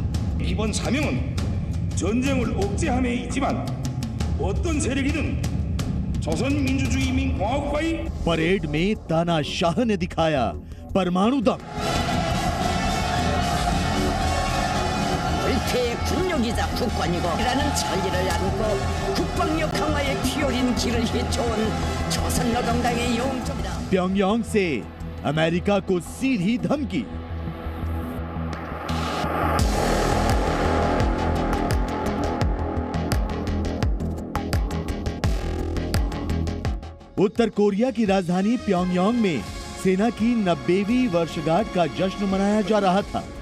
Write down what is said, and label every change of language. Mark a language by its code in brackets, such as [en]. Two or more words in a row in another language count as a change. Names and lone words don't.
[ko] 이번 사명은 전쟁을 억제함에 있지만 어떤 세력이든 조선민주주의인민공화국과의 [hi] परेड में तानाशाह ने दिखाया परमाणु दम। [ko] 불태의 군욕이자 국권이고라는 천리를 안고 국방력 강화에 피어린 길을 헤쳐온 조선노동당의 영웅입니다। [hi] प्योंगयांग से अमेरिका को सीधी धमकी। उत्तर कोरिया की राजधानी प्योंगयांग में सेना की 90वीं वर्षगांठ का जश्न मनाया जा रहा था।